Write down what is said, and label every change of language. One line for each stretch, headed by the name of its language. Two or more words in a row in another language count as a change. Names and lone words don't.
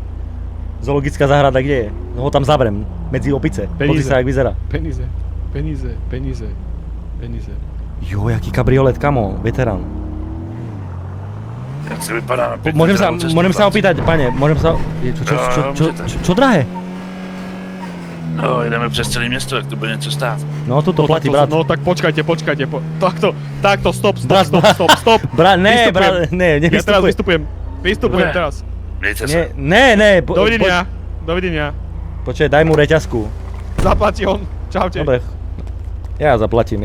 Slovak: Zoologická záhrada kde je? No ho tam zavrem, medzi opice. Pozri sa, jak vyzerá.
Czech: Peníze. Jo, jaký kabriolet, kamo, veterán. Jak se vypadá na pěknou
Slovak: Môžem
Czech: cestu,
Slovak: sa opýtať, pane, čo drahé?
Czech: No, jedeme přes celé město, tak to bude něco stát.
Slovak: No, tu to platí, brat. No tak počkajte. Takto, stop. Brat, ne, Vystupujem. brat, ne, Ja teraz nevystupuj. vystupujem Dobre. teraz.
Czech: Mějte se.
Slovak: Ne, Dovidenia. Počkaj, daj mu reťazku. Zaplatí on. Čaute. Dobre. Ja zaplatím.